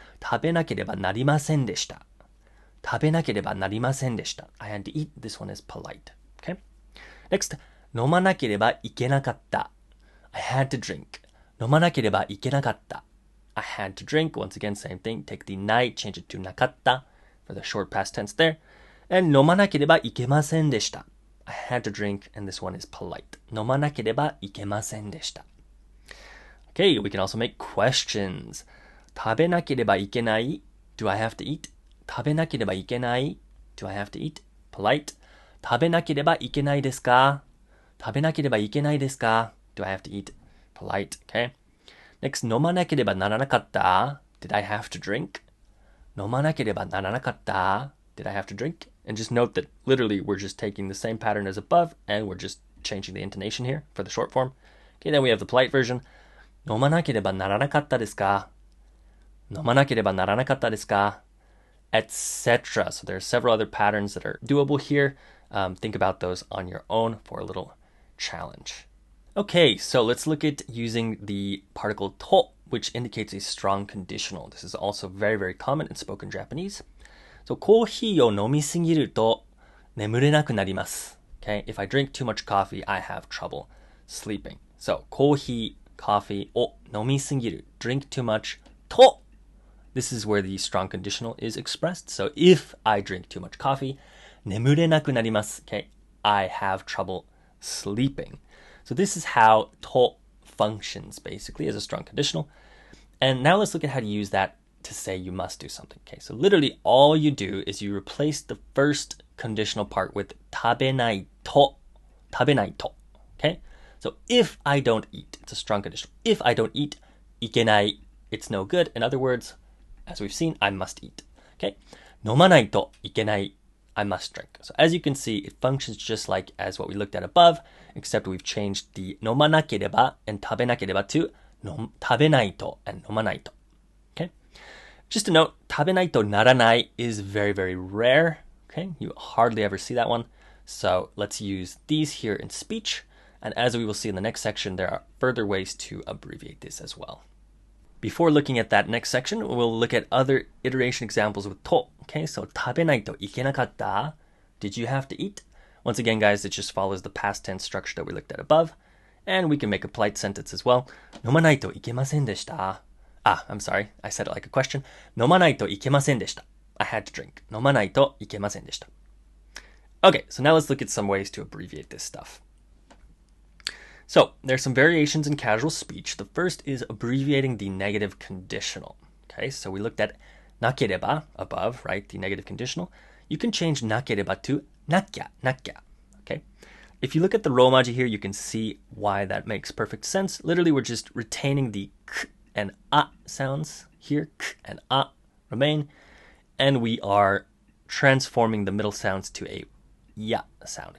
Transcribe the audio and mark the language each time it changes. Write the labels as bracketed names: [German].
[Japanese] 食べなければなりませんでした.食べなければなりませんでした. [English] I had to eat. This one is polite. Okay. [Japanese] Next, 飲まなければいけなかった. [English] I had to drink. [Japanese] 飲まなければいけなかった. [English] I had to drink. Once again, same thing. Take the ない, change it to なかった for the short past tense there. [Japanese] And 飲まなければいけませんでした. [English] I had to drink, and this one is polite. [Japanese] 飲まなければいけませんでした. [English] Okay, we can also make questions. [Japanese] 食べなければいけない? [English] Do I have to eat? [Japanese] 食べなければいけない? [English] Do I have to eat? Polite. [Japanese] 食べなければいけないですか?食べなければいけないですか? [English] Do I have to eat? Polite. Okay. [Japanese] Next, 飲まなければならなかった? [English] Did I have to drink? [Japanese] 飲まなければならなかった? [English] Did I have to drink? And just note that literally we're just taking the same pattern as above and we're just changing the intonation here for the short form. Okay, then we have the polite version. [Japanese] 飲まなければならなかったですか?飲まなければならなかったですか? [English] Etc. So there are several other patterns that are doable here. Think about those on your own for a little challenge. Okay, so let's look at using the particle to, which indicates a strong conditional. This is also very, very common in spoken Japanese. [Japanese] So, コーヒーを飲みすぎると眠れなくなります. [English] Okay, if I drink too much coffee, I have trouble sleeping. So, コーヒー, coffee, [Japanese] を飲みすぎる, [English] drink too much, と. This is where the strong conditional is expressed. So if I drink too much coffee, [Japanese] 眠れなくなります. [English] Okay, I have trouble sleeping. So this is how to functions basically as a strong conditional. And now let's look at how to use that to say you must do something. Okay, so literally all you do is you replace the first conditional part with [Japanese] 食べないと.食べないと. [English] Okay, so if I don't eat, it's a strong conditional. If I don't eat, いけない, it's no good. In other words, as we've seen, I must eat. Okay, [Japanese] 飲まないといけない, [English] I must drink. So as you can see, it functions just like as what we looked at above, except we've changed the 飲まなければ and 食べなければ to 食べないと and 飲まないと. Okay, just a note, [Japanese] 食べないとならない [English] is very, very rare. Okay, you hardly ever see that one. So let's use these here in speech. And as we will see in the next section, there are further ways to abbreviate this as well. Before looking at that next section, we'll look at other iteration examples with to. [Japanese] Okay, so 食べないといけなかった. [English] Did you have to eat? Once again, guys, it just follows the past tense structure that we looked at above. And we can make a polite sentence as well. [Japanese] 飲まないといけませんでした. [English] I'm sorry, I said it like a question. [Japanese] 飲まないといけませんでした. [English] I had to drink. [Japanese] 飲まないといけませんでした. [English] Okay, so now let's look at some ways to abbreviate this stuff. So there's some variations in casual speech. The first is abbreviating the negative conditional. Okay, so we looked at なければ above, right? The negative conditional. You can change なければ to なきゃ, なきゃ. Okay. If you look at the romaji here, you can see why that makes perfect sense. Literally, we're just retaining the k and a sounds here. K and a remain. And we are transforming the middle sounds to a ya sound.